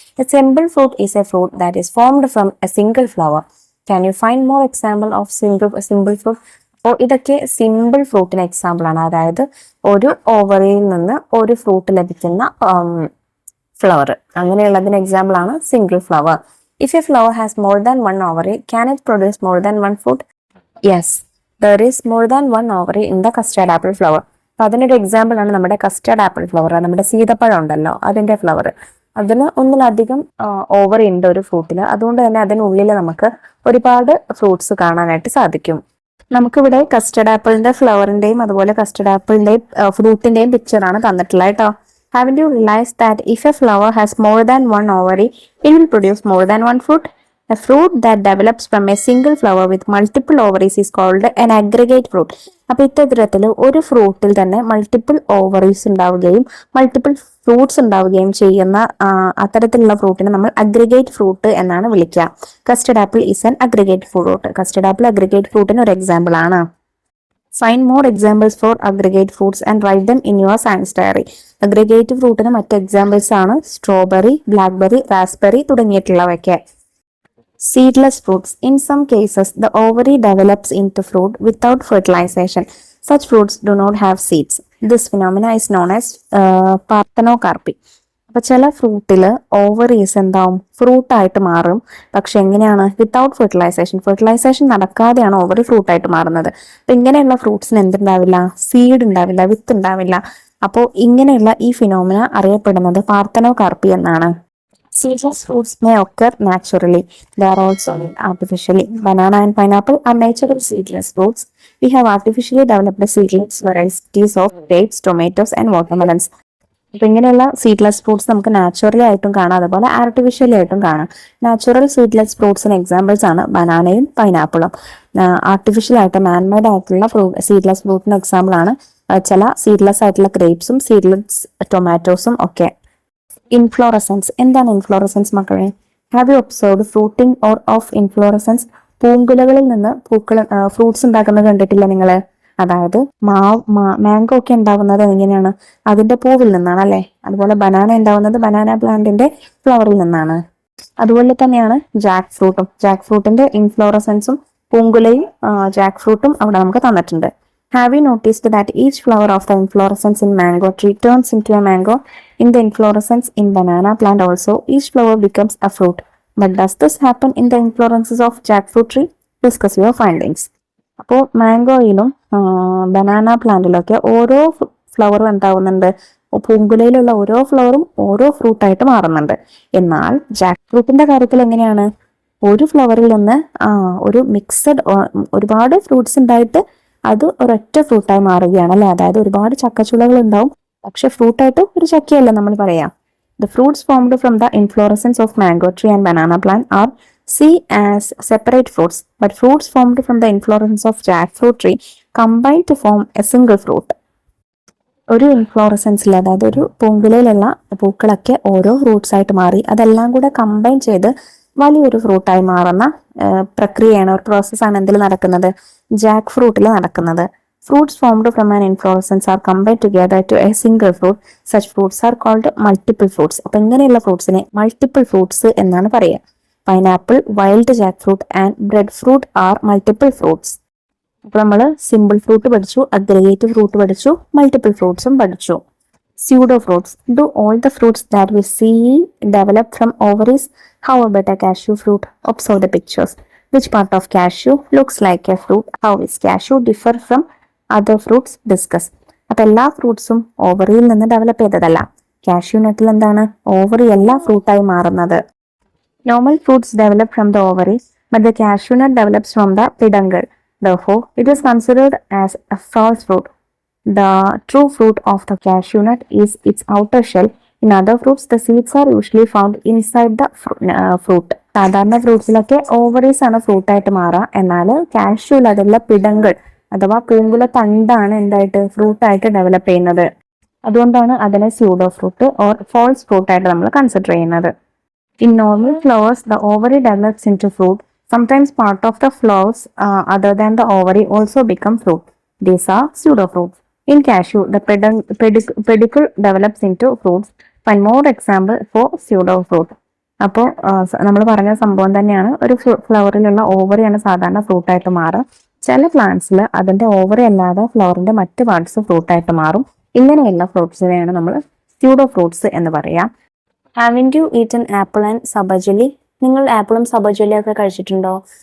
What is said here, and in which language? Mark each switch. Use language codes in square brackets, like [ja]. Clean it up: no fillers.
[en] A simple fruit is a fruit that is formed from a single flower. Can you find more example of simple fruit? [ml] അപ്പോൾ ഇതൊക്കെ simple ഫ്രൂട്ടിന് example ആണ്. അതായത് ഒരു ഓവറിൽ നിന്ന് ഒരു ഫ്രൂട്ട് ലഭിക്കുന്ന ഫ്ലവർ, അങ്ങനെയുള്ളതിന് എക്സാമ്പിൾ ആണ് single flower. [en] If a flower has more than one ovary, can it produce more than one fruit? Yes, there is more than one ovary in the custard apple flower. [ml] അപ്പൊ അതിനൊരു example ആണ് നമ്മുടെ custard apple flower. നമ്മുടെ സീതപ്പഴം ഉണ്ടല്ലോ അതിന്റെ flower. അതിന് ഒന്നിലധികം ovary ഉണ്ട് ഒരു ഫ്രൂട്ടിൽ. അതുകൊണ്ട് തന്നെ അതിനുള്ളിൽ നമുക്ക് ഒരുപാട് ഫ്രൂട്ട്സ് കാണാനായിട്ട് സാധിക്കും. നമുക്കിവിടെ കസ്റ്റർഡ് ആപ്പിളിന്റെ ഫ്ലവറിന്റെയും അതുപോലെ കസ്റ്റർഡ് ആപ്പിളിന്റെയും ഫ്രൂട്ടിന്റെയും പിക്ചറാണ് തന്നിട്ടുള്ളത് കേട്ടോ. [en] Haven't you realized that if a flower has more than one ovary, it will produce more than one fruit? A fruit that develops from a single flower with multiple ovaries is called an aggregate fruit. [ml] അപ്പോൾ ഇത്തരത്തിൽ ഒരു ഫ്രൂട്ടിൽ തന്നെ multiple ovaries ഉണ്ടാവുകയും multiple fruits ഉണ്ടാവുകയും ചെയ്യുന്ന അത്തരത്തിലുള്ള ഫ്രൂട്ടിനെ നമ്മൾ aggregate fruit എന്നാണ് വിളിക്കുക. [en] Custard apple is an aggregate fruit. [ml] Custard apple aggregate ഫ്രൂട്ടിന് ഒരു എക്സാമ്പിൾ ആണ്. [en] Find more examples for aggregate fruits and write them in your science diary. [ml] Aggregate ഫ്രൂട്ടിന് മറ്റ് എക്സാമ്പിൾസ് ആണ് strawberry, blackberry, raspberry തുടങ്ങിയിട്ടുള്ളവയൊക്കെ. [en] Seedless fruits. In some cases, the ovary develops into fruit without fertilization. Such fruits do not have seeds. This phenomena is known as parthenocarpy. [ml] അപ്പൊ ചില ഫ്രൂട്ടില് ovaries എന്താവും ഫ്രൂട്ടായിട്ട് മാറും. പക്ഷെ എങ്ങനെയാണ്? Without fertilisation നടക്കാതെയാണ് ovary ഫ്രൂട്ടായിട്ട് മാറുന്നത്. അപ്പൊ ഇങ്ങനെയുള്ള ഫ്രൂട്ട്സിന് എന്തുണ്ടാവില്ല? Seed ഉണ്ടാവില്ല, വിത്ത് ഉണ്ടാവില്ല. അപ്പോൾ ഇങ്ങനെയുള്ള ഈ ഫിനോമിന അറിയപ്പെടുന്നത് പാർത്തനോകാർപ്പി എന്നാണ്. [en] Seedless fruits may occur naturally. They are also artificially. Banana and pineapple are natural seedless fruits. We have artificially developed seedless varieties of grapes, tomatoes and watermelons. [ml] അപ്പൊ ഇങ്ങനെയുള്ള സീഡ്ലെസ് ഫ്രൂട്ട്സ് നമുക്ക് നാച്ചുറലി ആയിട്ടും കാണാം, അതുപോലെ artificially ആയിട്ടും കാണാം. Natural seedless ഫ്രൂട്ട്സിന് examples ആണ് ബനാനയും പൈനാപ്പിളും. Artificial ആയിട്ട് മാൻമെയ്ഡ് ആയിട്ടുള്ള സീഡ്ലെസ് ഫ്രൂട്ടിന് എക്സാമ്പിൾ ആണ് ചില സീഡ്ലെസ് ആയിട്ടുള്ള ഗ്രേപ്സും സീഡ്ലെസ് ടൊമാറ്റോസും ഒക്കെ. ഇൻഫ്ലോറസൻസ്. എന്താണ് ഇൻഫ്ലോറസൻസ് മക്കളെ? [en] Have you observed fruiting or of inflorescence? [ml] പൂങ്കുലകളിൽ നിന്ന് ഫ്രൂട്ട്സ് ഉണ്ടാക്കുന്നത് കണ്ടിട്ടില്ല നിങ്ങള്? അതായത് മാംഗോ ഒക്കെ ഉണ്ടാവുന്നത് എങ്ങനെയാണ്? അതിന്റെ പൂവിൽ നിന്നാണ് അല്ലെ. അതുപോലെ ബനാന ഉണ്ടാവുന്നത് ബനാന പ്ലാന്റിന്റെ ഫ്ലവറിൽ നിന്നാണ്. അതുപോലെ തന്നെയാണ് ജാക്ക് ഫ്രൂട്ടും. ജാക്ക് ഫ്രൂട്ടിന്റെ ഇൻഫ്ലോറസൻസും പൂങ്കുലയും ജാക്ക് ഫ്രൂട്ടും അവിടെ നമുക്ക് തന്നിട്ടുണ്ട്. [en] Have you noticed that each flower of the inflorescence in mango tree turns into a mango? In the inflorescence in banana plant also, each flower becomes a fruit. But does this happen in the inflorescences of jackfruit tree? Discuss your findings. [ml] അപ്പോൾ മാംഗോയിലും banana പ്ലാന്റിലൊക്കെ ഓരോ ഫ്ലവറും എന്താവുന്നുണ്ട്? പൂങ്കുലയിലുള്ള ഓരോ ഫ്ലവറും ഓരോ ഫ്രൂട്ടായിട്ട് മാറുന്നുണ്ട്. എന്നാൽ Jack ഫ്രൂട്ടിന്റെ കാര്യത്തിൽ എങ്ങനെയാണ്? ഒരു ഫ്ലവറിൽ നിന്ന് ഒരു മിക്സഡ് ഒരുപാട് ഫ്രൂട്ട്സ് ഉണ്ടായിട്ട് അത് ഒരൊറ്റ ഫ്രൂട്ടായി മാറുകയാണ് അല്ലെ. അതായത് ഒരുപാട് ചക്കച്ചുളകൾ ഉണ്ടാവും, പക്ഷെ ഫ്രൂട്ടായിട്ട് ഒരു ചക്കയല്ല നമ്മൾ പറയാം. [en] The fruits formed from the inflorescence of mango tree and banana plant are seen as separate fruits, but fruits formed from the inflorescence of jackfruit tree combine to form a single fruit. [ml] ഒരു ഇൻഫ്ലോറസൻസിൽ, അതായത് ഒരു പൂങ്കുലയിലുള്ള പൂക്കളൊക്കെ ഓരോ fruits ആയിട്ട് മാറി അതെല്ലാം കൂടെ combine ചെയ്ത് വലിയൊരു ഫ്രൂട്ടായി മാറുന്ന പ്രക്രിയയാണ്, ഒരു പ്രോസസ്സാണ് എന്തിൽ നടക്കുന്നത്? ജാക്ക് ഫ്രൂട്ടിൽ നടക്കുന്നത്. [en] Fruits formed from an inflorescence are combined together to a single fruit. Such fruits are called multiple fruits. [ml] അപ്പൊ ഇങ്ങനെയുള്ള ഫ്രൂട്ട്സിനെ മൾട്ടിപ്പിൾ ഫ്രൂട്ട്സ് എന്നാണ് പറയുക. [en] Pineapple, wild jack fruit and bread fruit are multiple fruits. [ml] അപ്പൊ നമ്മൾ simple fruit പഠിച്ചു, aggregate fruit പഠിച്ചു, multiple ഫ്രൂട്ട്സും പഠിച്ചു. [en] Pseudo fruits. Do all the fruits that we see develop from ovaries? How about a cashew fruit? Observe the pictures. Which part of cashew looks like a fruit? How is cashew differ from other fruits? Discuss. [ml] അപ്പൊ എല്ലാ ഫ്രൂട്ട്സും ഓവറിയിൽ നിന്ന് develop ചെയ്തതല്ല. Cashew നട്ടിൽ എന്താണ്? Ovary അല്ല ഫ്രൂട്ടായി മാറുന്നത്. [en] Normal fruits develop from the ovaries, but the cashew nut develops from the peduncle. Therefore, it is considered as a false fruit. The true fruit of the cashew nut is its outer shell, In other fruits, the seeds are usually found inside the fruit. [ml] സാധാരണ ഫ്രൂട്ട്സിലൊക്കെ ovaries ആണ് fruit ആയിട്ട് മാറുക. എന്നാൽ കാഷ്യൂൽ അതുള്ള പിടങ്ങൾ അഥവാ പൂങ്കുല തണ്ടാണ് എന്തായിട്ട് fruit ആയിട്ട് develop ചെയ്യുന്നത്. അതുകൊണ്ടാണ് അതിനെ pseudo fruit or false fruit ആയിട്ട് നമ്മൾ കൺസിഡർ ചെയ്യുന്നത്. [en] In normal flowers, the ovary develops into fruit. Sometimes part of the flowers other than the ovary also become fruit. These are pseudofruits. In cashew, the pedicule develops into fruits. Find more example for pseudofruit. [ml] അപ്പോൾ നമ്മൾ പറഞ്ഞ സംഭവം തന്നെയാണ്. ഒരു ഫ്ലവറിലുള്ള ഓവറിയാണ് സാധാരണ fruit ആയിട്ട് മാറുക. ചില പ്ലാന്റ്സിൽ അതിന്റെ ഓവറി അല്ലാതെ ഫ്ലവറിന്റെ മറ്റ് പാർട്സ് ഫ്രൂട്ട് ആയിട്ട് മാറും. ഇങ്ങനെയുള്ള ഫ്രൂട്ട്സിനെയാണ് നമ്മൾ സ്യൂഡോ ഫ്രൂട്ട്സ് എന്ന് പറയാം. [en] Having you eaten apple and സബർജെല്ലി? [ml] നിങ്ങൾ ആപ്പിളും സബർജെല്ലിയും ഒക്കെ കഴിച്ചിട്ടുണ്ടോ?